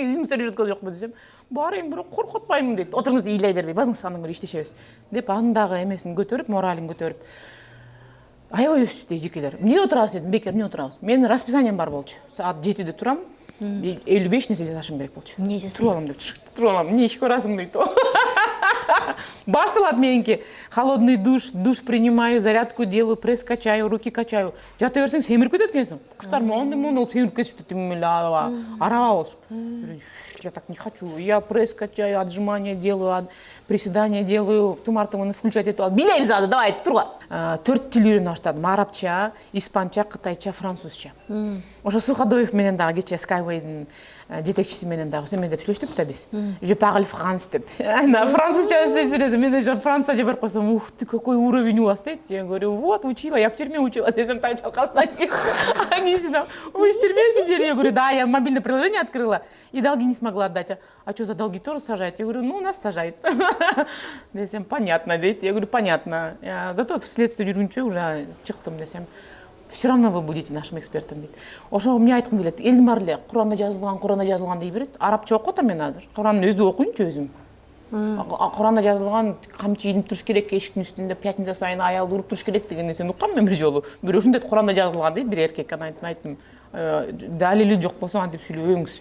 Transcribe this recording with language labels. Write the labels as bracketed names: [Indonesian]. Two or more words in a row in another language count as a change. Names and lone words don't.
[Kyrgyz] Эмне үйүңүздө решетка жокпу десем, бар эми бирок коркуп атпаймын дейт. Отуруңуз ыйлай бербей, базыңыз андан көрө иштешебиз деп анын дагы эмесин көтөрүп, моралин көтөрүп. Аябай өстү эжекелер. Эмне отурабыз дедим, бекер эмне отурабыз. Менин расписанием бар болчу. Саат 7-де турам. 55 нерсе жасашым керек болчу. Эмне жасайсың? Туруп алам деп туруп алам. Эмне иш көрасың дейт. Башталат меники. [Russian] Холодный душ принимаю, зарядку делаю, пресс качаю, руки качаю. [Kyrgyz] Жата берсең семирип кетет экенсиң. Кыздар мондой болуп семирип кетишти араба болушуп. [Russian] Я так не хочу. Я пресс качаю, отжимания делаю, приседания делаю, [Kyrgyz] тумартымын включать этип алып. Билебиз азыр, давай тургула. 4 тил үйрөнө баштадым. Арабча, испанча, кытайча, французча. Ошо Суходоев менен дагы кече Skyway'дин жетекчиси менен дагы эме деп сүйлөштүк да биз. [French] Je parle France [Kyrgyz] деп. Французча сөйлөсөм, мен же французча берип койсом, [Russian] ух ты, какой уровень у вас дейт. Я говорю, вот, учила, я в тюрьме учила, [Kyrgyz] десем тай чалкасына. [Russian] Они всегда, вы в тюрьме сидели? Я говорю, да, я мобильное приложение открыла и долги не смогла отдать. А что, за долги тоже сажают? Я говорю, ну, нас сажают. Десем, понятно, дейт. Я говорю, понятно. Зато в следствие [Kyrgyz] жүргүнчө уже чыктым десем. [Russian] Все равно вы будете нашим экспертом дейт. [Kyrgyz] Ошо эмне айткым келет? Элдин баары эле Куранда жазылган дей берет. Арабча окуп атам мен азыр. Куранды өзү окуйнчу өзүм. Куранда жазылган камчы илинип туруш керек, эшиктин үстүндө пятница сайын аялды уруп туруш керек деген нерсени уккам мен бир жолу. Бирөө ушундай Куранда жазылган дейт, бир эркек. Анан айттым, далили жок болсо антип сүйлөбөңүз.